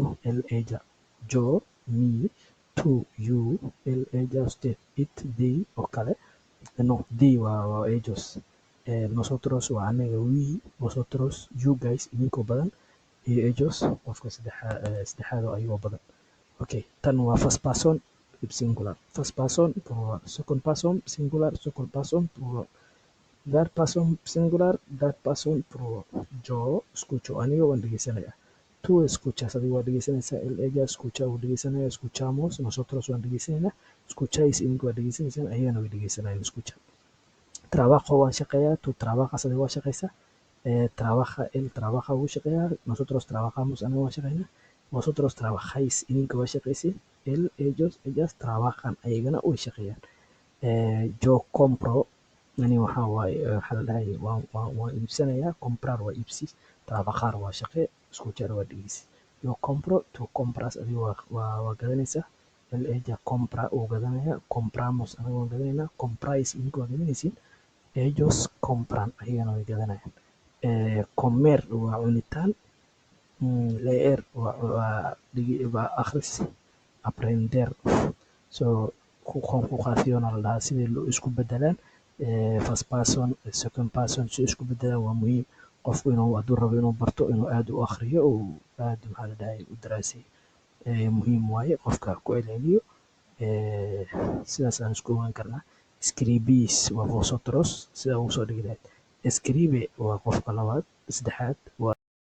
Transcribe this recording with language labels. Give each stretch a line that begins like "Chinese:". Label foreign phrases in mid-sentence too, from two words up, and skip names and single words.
Spanish: el ella yo me tú you el ella usted
English: it they
Somali: oo kale
Spanish: no they waa ellos nosotros
Somali: waa aniga
Spanish: we vosotros
English: you guys
Somali: idinkoo badan iyo
English: ellos
Somali: qofka saddexaad oo ayagoo badan okay tan waa
English: first person singular first person plural second person singular second person plural third person singular third person plural
Spanish: yo escucho
Somali: aniga waan dhegeysanaya
Spanish: tú escuchas
Somali: adiga waa dhegeysanaysaa
Spanish: el ella escucha
Somali: wuu dhegeysanaya
Spanish: escuchamos nosotros
Somali: waan dhegeysanayna escucháis idinka waa dhegeysanaysaan ayagana way dhegeysanayaan
Spanish: escucha trabajo
Somali: waan shaqeeyaa
Spanish: tú trabajas
Somali: adiga waa shaqeysaa
Spanish: trabaja él trabaja
Somali: wuu shaqeeyaa
Spanish: nosotros trabajamos
Somali: aniga waan shaqeynaa
Spanish: vosotros trabajáis
Somali: idinka waa shaqeysiin
Spanish: él ellos ellas trabajan
Somali: ayagana way shaqeeyaan
Spanish: yo compro
Somali: ani waxaa waaye waxaa la dhahay waan iibsanayaa comprar waa iibsi trabajar waa shaqe escuchar waa dhegeysi
Spanish: yo compro tú compras
Somali: adiga waa gadanaysaa
Spanish: el ella compra
Somali: uu gadanaya compramos aniga waan gadanaynaa comprais idinka waa gadanaysiin
Spanish: ellos compran
Somali: ayagana way gadanayaan comer waa cunitaan leer waa akhris aprender so conjugación la dhahaa sidii loo isku bedelaan
English: first person second person
Somali: si isku bedelaan waa muhiim qofku inuu hadduu rabo inuu barto inuu aad u akhriyo oo aad maxaa la dhahay u daraasay muhiim waaye qofka ku celceliyo sidaas aan isku ogaan karnaa scribis waa vosotros sida ugu soo dhigi lahayd escribe waa qofka labaad, saddexaad waa